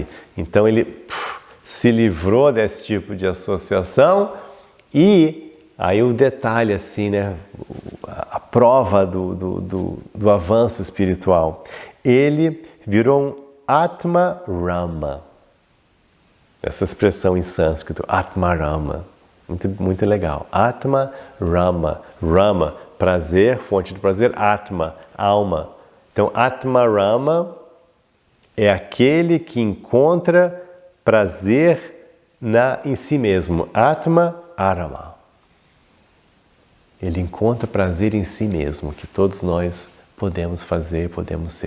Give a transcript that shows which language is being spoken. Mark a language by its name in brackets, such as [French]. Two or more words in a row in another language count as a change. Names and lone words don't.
[Portuguese] Então ele se livrou desse tipo de associação e aí o detalhe assim, né? A prova do avanço espiritual. Ele virou um [Sanskrit] आत्म राम. [Portuguese] Essa expressão em sânscrito, [Sanskrit] आत्म राम. [Portuguese] Muito, muito legal. [Sanskrit] आत्म राम. [Portuguese] Rama, prazer, fonte de prazer, Atma, alma. Então, [Sanskrit] आत्म राम [Portuguese] é aquele que encontra prazer em si mesmo. [Sanskrit] आत्म आराम. [Portuguese] Ele encontra prazer em si mesmo, que todos nós podemos fazer, podemos ser.